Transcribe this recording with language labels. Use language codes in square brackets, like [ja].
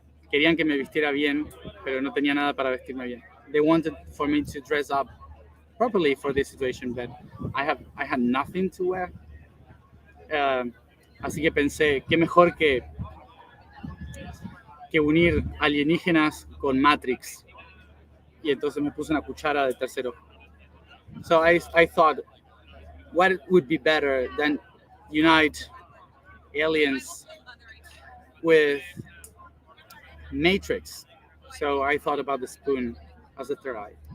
[es] Querían que me vistiera bien, pero no tenía nada para vestirme bien. [en] They wanted for me to dress up properly for this situation, but I had nothing to wear. [es] Así que pensé, qué mejor que unir alienígenas con Matrix. Y entonces me puse una cuchara de tercero. [en] So I thought, what would be better than unite aliens with Matrix? So I thought about the spoon as a third eye.